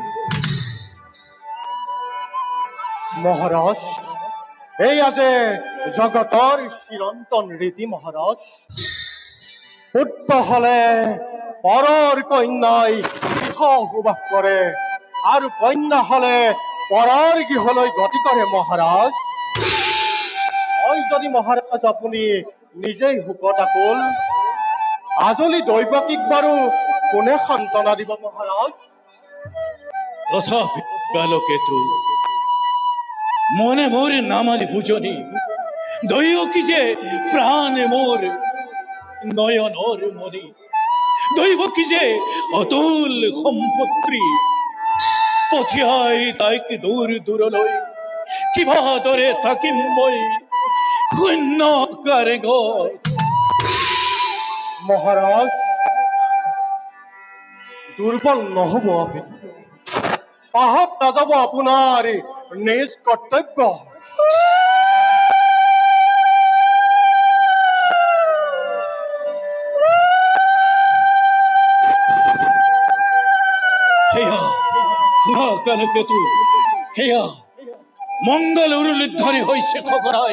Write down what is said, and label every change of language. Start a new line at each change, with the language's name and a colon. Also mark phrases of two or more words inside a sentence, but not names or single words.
Assamese: মহারাজ, এয়া যে জগতৰ চিৰন্তন ৰীতি। মহারাজ, পুত্ৰ হলে পৰৰ কন্যাই গৃহ সুবাস কৰে আৰু কন্যা হলে পৰৰ গৃহলৈ গতি কৰে। মহারাজ, হয় যদি মহারাজ আপুনি নিজেই শোকত আকুল, আজলি দৈৱকীক বাৰু কোনে সান্তনা দিব। মহারাজ, তথাপি কালকেতু, মনে মোর নামালি বুঝনি দৈৱকী যে প্ৰাণে মোর নয়নৰ মণি। দৈৱকী যে অতুল সম্পত্তি, পঠিয়াই তাইক দূৰ দূৰলৈ। কিভাদৰে থাকিম মই শূন্য কাৰেগত। মহারাজ, দুর্বল নহব আপুনি, পাহত নাযাব আপোনাৰ নিজ কৰ্তব্য। সেয়া শুনা কালকেতু, সেয়া মংগল উৰুলিধ্বনি হৈছে খবৰাই।